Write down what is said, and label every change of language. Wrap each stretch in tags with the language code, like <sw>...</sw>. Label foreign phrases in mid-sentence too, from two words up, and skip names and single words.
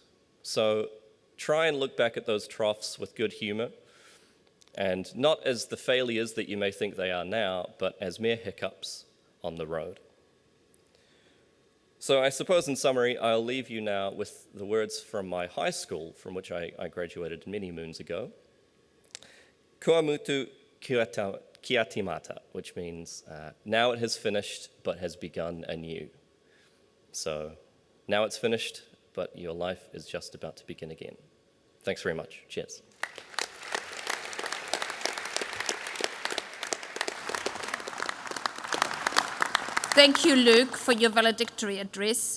<en>So try and look back at those troughs with good humor, and not as the failures that you may think they are now, but as mere hiccups on the road. So I suppose in summary, I'll leave you now with the words from my high school, from which I graduated many moons ago.</en> <mi>Kua mutu kia timata,</mi> <en>which means now it has finished, but has begun anew. So now it's finished, but your life is just about to begin again. Thanks very much. Cheers. Thank you, Luke, for your valedictory address.</en>